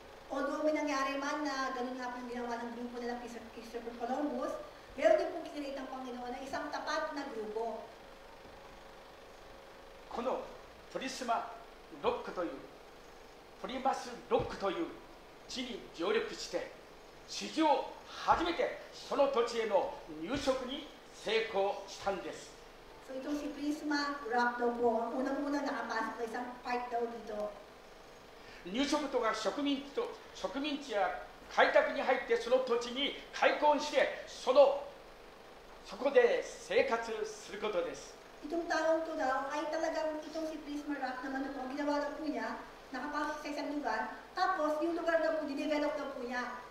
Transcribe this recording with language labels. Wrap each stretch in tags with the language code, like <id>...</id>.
<tl>Although may nangyari man na ganun nga po ginawa ng grupo nila Christopher Columbus, meron din pong kinilate ng Panginoon na isang tapat na grupo.</tl> <ja>このプリマスロックという地に上陸して史上初めてその土地への入植に成功したんです。</ja> <tl>So itong si Prisma Rock daw po, ang unang-unang nakapasok sa isang part daw dito.</tl> <ja>入植とが植民地や開拓に入ってその土地に開墾してそこで生活することです。</ja> <tl>Itong taong to daw ay talagang itong si Prisma Rock naman ito, ginawa daw po niya, nakapasok sa isang lugar, tapos yung lugar daw po, dinevelop daw po niya.</tl>